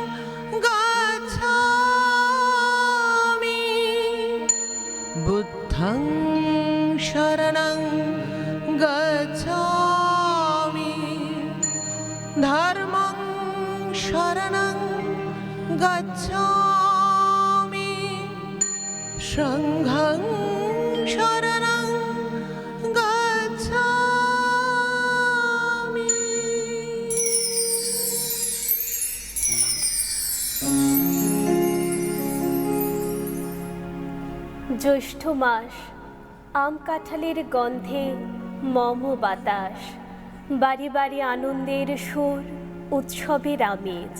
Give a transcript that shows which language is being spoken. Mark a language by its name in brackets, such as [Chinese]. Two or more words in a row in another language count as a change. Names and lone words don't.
[Pali] গচ্ছামি বুদ্ধং শরণং গচ্ছামি ধর্মং শরণং গচ্ছামি সংঘং শরণং গচ্ছামি। [Bangla] জ্যৈষ্ঠ মাস, আম কাঁঠালের গন্ধে মম বাতাস, বাড়ি বাড়ি আনন্দের সুর, উৎসবের আমেজ।